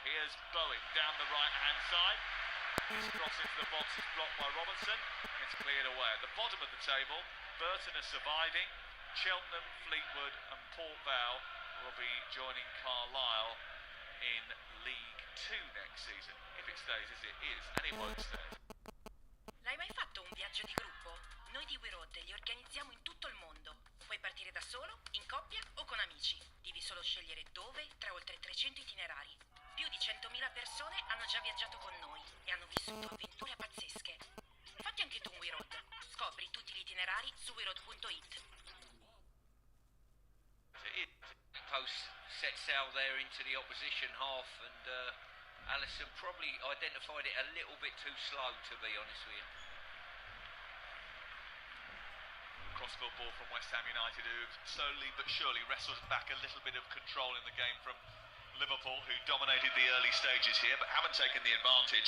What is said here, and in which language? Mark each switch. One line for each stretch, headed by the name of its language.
English: Here's Bowen down the right hand side. His cross into the box is blocked by Robertson. It's cleared away. At the bottom of the table, Burton are surviving. Cheltenham, Fleetwood and Port Vale will be joining Carlisle in League 2 next season, if it stays as it is, and it won't stay.
Italian: L'hai mai fatto un viaggio di gruppo? Noi di We Road li organizziamo in tutto il mondo. Puoi partire da solo, in coppia o con amici. Devi solo scegliere dove tra oltre 300 itinerari. Più di 100.000 persone hanno già viaggiato con noi e hanno vissuto avventure pazzesche. Fatti anche tu un We Road. Scopri tutti gli itinerari su weroad.it.
English: Post set sail there into the opposition half, and Alisson probably identified it a little bit too slow, to be honest with you. football from West Ham United, who've slowly but surely wrestled back a little bit of control in the game from Liverpool, who dominated the early stages here but haven't taken the advantage.